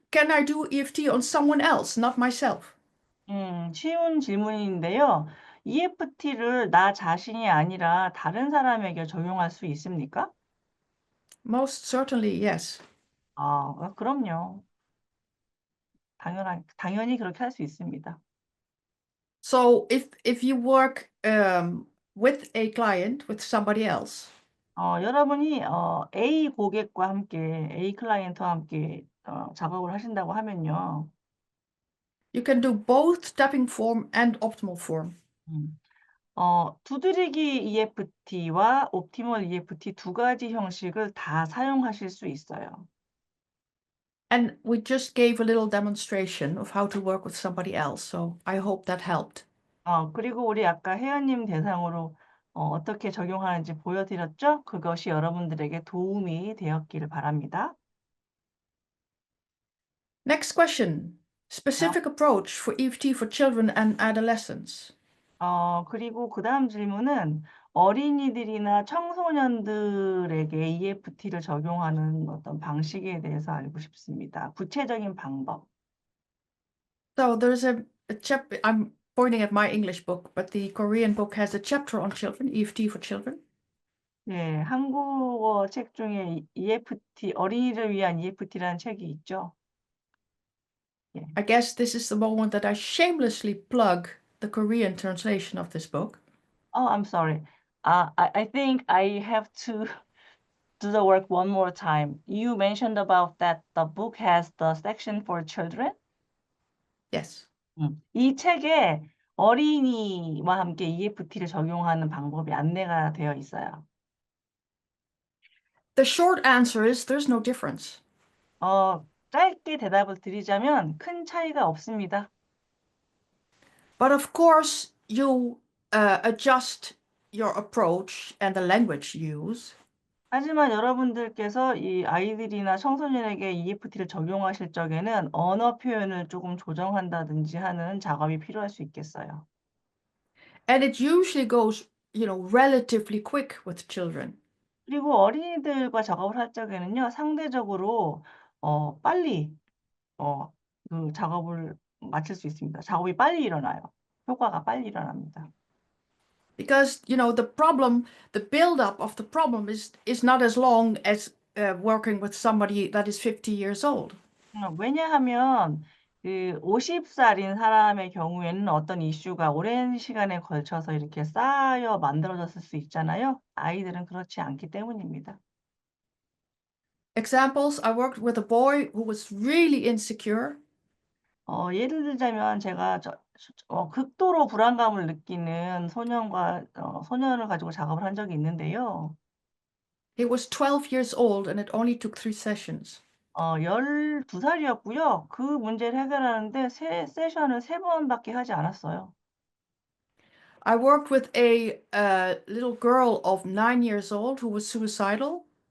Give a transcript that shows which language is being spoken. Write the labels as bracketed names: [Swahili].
[English] Can I do EFT on someone else, not myself? [Korean] 쉬운 질문인데요. EFT를 나 자신이 아니라 다른 사람에게 적용할 수 있습니까? [English] Most certainly, yes. [Korean] 그럼요. 당연히 그렇게 할 수 있습니다. [English] So if you work with a client, with somebody else, [Korean] 여러분이 A 고객과 함께 A 클라이언트와 함께 작업을 하신다고 하면요. [English] you can do both tapping form and optimal form. 음. [Korean] 두드리기 EFT와 옵티멀 EFT 두 가지 형식을 다 사용하실 수 있어요. [English] And we just gave a little demonstration of how to work with somebody else. So I hope that helped. [Korean] 그리고 우리 아까 혜연님 대상으로 어떻게 적용하는지 보여드렸죠? 그것이 여러분들에게 도움이 되었기를 바랍니다. [English] Next question. Specific approach for EFT for children and adolescents. [Korean] 그리고 그다음 질문은 어린이들이나 청소년들에게 EFT를 적용하는 어떤 방식에 대해서 알고 싶습니다. 구체적인 방법. [English] So there's a chapter, I'm pointing at my English book, but the Korean book has a chapter on children, EFT for children. [Korean] 네, 한국어 책 중에 EFT, 어린이를 위한 EFT라는 책이 있죠. 예. [English] I guess this is the moment that I shamelessly plug the Korean translation of this book. Oh, I'm sorry. I think I have to do the work one more time. You mentioned about that the book has the section for children. Yes. [Korean] 이 책에 어린이와 함께 EFT를 적용하는 방법이 안내가 되어 있어요. [English] The short answer is there's no difference. [Korean] 짧게 대답을 드리자면 큰 차이가 없습니다. [English] But of course, you adjust your approach and the language you use. [Korean] 하지만 여러분들께서 이 아이들이나 청소년에게 EFT를 적용하실 적에는 언어 표현을 조금 조정한다든지 하는 작업이 필요할 수 있겠어요. [English] And it usually goes, relatively quick with children. [Korean] 그리고 어린이들과 작업을 할 적에는요, 상대적으로 빨리 그 작업을 마칠 수 있습니다. 작업이 빨리 일어나요. 효과가 빨리 일어납니다. [English] Because, the build-up of the problem is not as long as working with somebody that is 50 years old. [Korean] 왜냐하면 그 50살인 사람의 경우에는 어떤 이슈가 오랜 시간에 걸쳐서 이렇게 쌓여 만들어졌을 수 있잖아요. 아이들은 그렇지 않기 때문입니다. [English] Examples, I worked with a boy who was really insecure. [Korean] 예를 들자면 제가 극도로 불안감을 느끼는 소년을 가지고 작업을 한 적이 있는데요. [English] He was 12 years old and it only took 3 sessions. [Korean] 12살이었고요. 그 문제를 해결하는데 세션을 3번밖에 하지 않았어요. [English] I worked with a little girl of 9 years old who was suicidal.